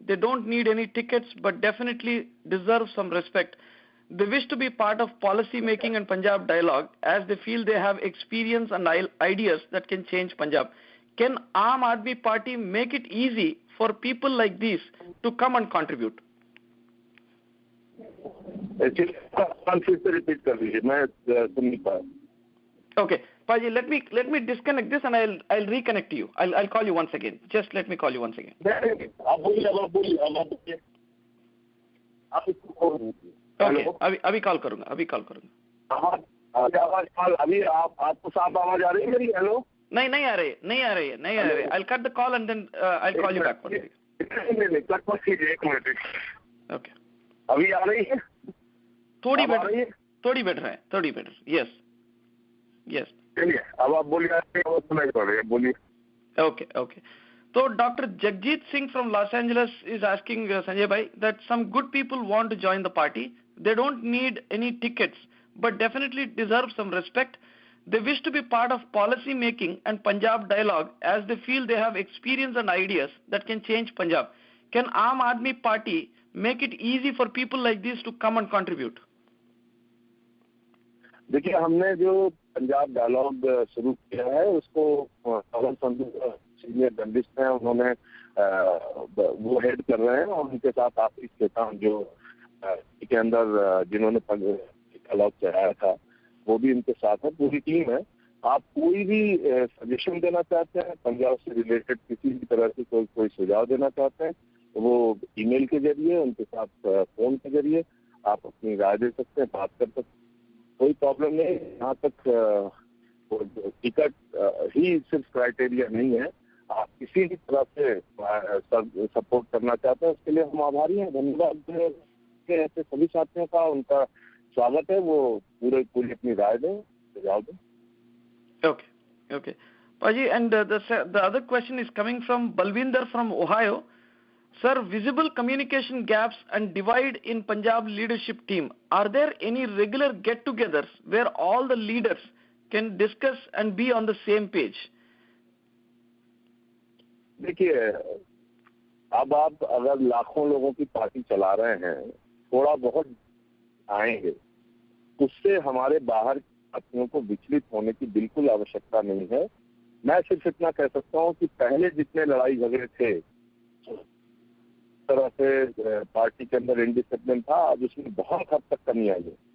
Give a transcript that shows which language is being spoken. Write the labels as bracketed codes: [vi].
[en] They don't need any tickets, but definitely deserve some respect. They wish to be part of policy making and Punjab dialogue, as they feel they have experience and ideas that can change Punjab. Can Aam Aadmi Party make it easy for people like these to come and contribute? [hi] Actually फिर से repeat कर दीजिए, मैं सुन नहीं पाया. [en] Okay, Paji, let me disconnect this and I'll reconnect to you. I'll call you once again. Just let me call you once again. [hi] नहीं, आप बोलिए. आप इसको कॉल कीजिए. Okay, अभी कॉल करूंगा. आवाज अभी आपको साफ आवाज आ रही है मेरी? हेलो. नहीं आ रही. [en] I'll cut the call and then I'll call you back. [hi] नहीं, कट मत कीजिए, 1 मिनट. [en] Okay. [hi] अभी आ रही है? थोड़ी बेटर है. Yes. चलिए, अब आप बोलिए, सुनाई पड़ रही है, बोलिए. [en] Okay. So Dr. Jagjit Singh from Los Angeles is asking Sanjay Bhai that some good people want to join the party. They don't need any tickets, but definitely deserve some respect. They wish to be part of policy making and Punjab dialogue as they feel they have experience and ideas that can change Punjab. Can Aam Aadmi Party make it easy for people like this to come and contribute? [hi] देखिए, हमने जो Punjab dialogue शुरू किया है उसको पवन Sandhu senior journalist हैं, उन्होंने वो हेड कर रहे हैं, और उनके साथ आशीष खेतान जो के अंदर जिन्होंने डायलॉग चलाया था वो भी इनके साथ है, पूरी टीम है. आप कोई भी सजेशन देना चाहते हैं, पंजाब से रिलेटेड किसी भी तरह से कोई सुझाव देना चाहते हैं, वो ईमेल के जरिए, उनके साथ फोन के जरिए आप अपनी राय दे सकते हैं, बात कर सकते हैं, कोई प्रॉब्लम नहीं. यहाँ तक टिकट ही सिर्फ क्राइटेरिया नहीं है. आप किसी भी तरह से सपोर्ट करना चाहते हैं, उसके लिए हम आभारी हैं. धन्यवाद ऐसे सभी साथियों का, उनका स्वागत है. वो पूरी अपनी राय दें, सुझाव दें. [en] Okay. Paji, and the other question is coming from Balvinder from Ohio. Sir, visible communication gaps and divide in Punjab leadership team. Are there any regular get-togethers where all the leaders can discuss and be on the same page? [hi] देखिए, अब आप अगर लाखों लोगों की party चला रहे हैं, थोड़ा बहुत आएंगे, उससे हमारे बाहर साथियों को विचलित होने की बिल्कुल आवश्यकता नहीं है. मैं सिर्फ इतना कह सकता हूँ कि पहले जितने लड़ाई झगड़े थे, तरह से पार्टी के अंदर इंडिसिप्लिन था, आज उसमें बहुत हद तक कमी आई है.